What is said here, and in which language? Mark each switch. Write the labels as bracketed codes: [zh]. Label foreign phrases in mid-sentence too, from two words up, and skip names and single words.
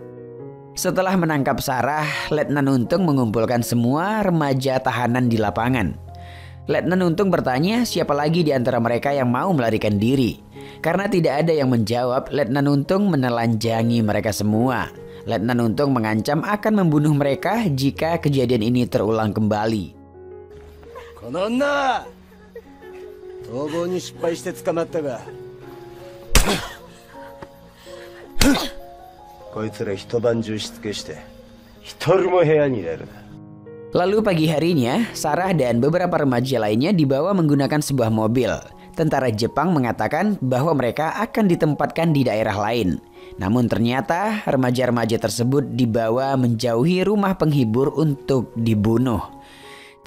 [id] Setelah menangkap Sarah, Letnan Untung mengumpulkan semua remaja tahanan di lapangan. Letnan Untung bertanya siapa lagi di antara mereka yang mau melarikan diri. Karena tidak ada yang menjawab, Letnan Untung menelanjangi mereka semua. Letnan Untung mengancam akan membunuh mereka jika kejadian ini terulang kembali. [ja] この女逃亡に失敗して捕まったがこいつら一晩中しつけして一人も部屋に入れるな [id] Lalu pagi harinya, Sarah dan beberapa remaja lainnya dibawa menggunakan sebuah mobil. Tentara Jepang mengatakan bahwa mereka akan ditempatkan di daerah lain. Namun ternyata remaja-remaja tersebut dibawa menjauhi rumah penghibur untuk dibunuh.